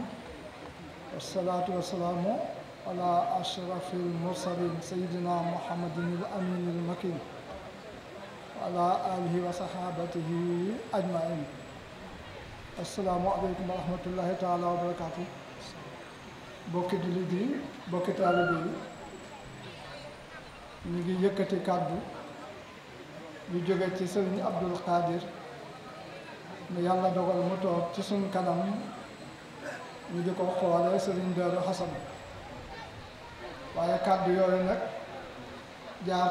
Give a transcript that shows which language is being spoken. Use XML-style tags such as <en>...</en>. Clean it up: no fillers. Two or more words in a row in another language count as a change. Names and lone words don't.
<ar>والصلاة والسلام على أشرف المرسلين سيدنا محمد الأمين المكين وعلى آله وصحابته أجمعين. السلام عليكم ورحمة الله تعالى وبركاته.</ar> <wo>bokki jullit yi bokki taalibe yi ñu ngi yëkkati kàddu yu jóge ci sëriñ Abdul Qadir ne yàlla dogal mu toog ci suñ kanam ñu di ko xoolee sëriñ Daaru Xasan waaye kàddu yooyu nag jaar</wo>